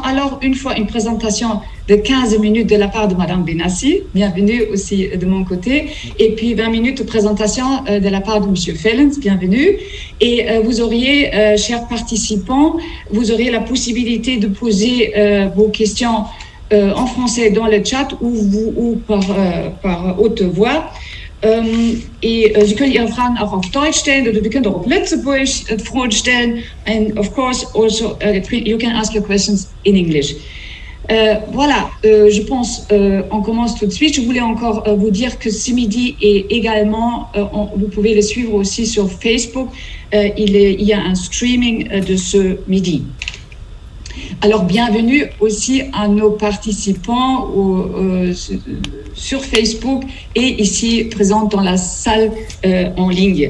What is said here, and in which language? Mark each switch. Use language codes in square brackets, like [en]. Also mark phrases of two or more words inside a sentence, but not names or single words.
[fr] Alors, une fois une présentation de 15 minutes de la part de Madame Benassi, bienvenue aussi de mon côté, et puis 20 minutes de présentation de la part de Monsieur Fellens, bienvenue. Et vous auriez, chers participants, vous aurez la possibilité de poser vos questions en français dans le chat ou par haute voix. [de] Sie können Ihre Fragen auch auf Deutsch stellen oder wir können auch auf Lützeburg Fragen stellen. [en] And of course also you can ask your questions in English. [fr] Voilà, je pense, on commence tout de suite. Je voulais encore vous dire que ce midi est également, vous pouvez le suivre aussi sur Facebook. Il y a un streaming de ce midi. Alors, bienvenue aussi à nos participants sur Facebook et ici présents dans la salle en ligne.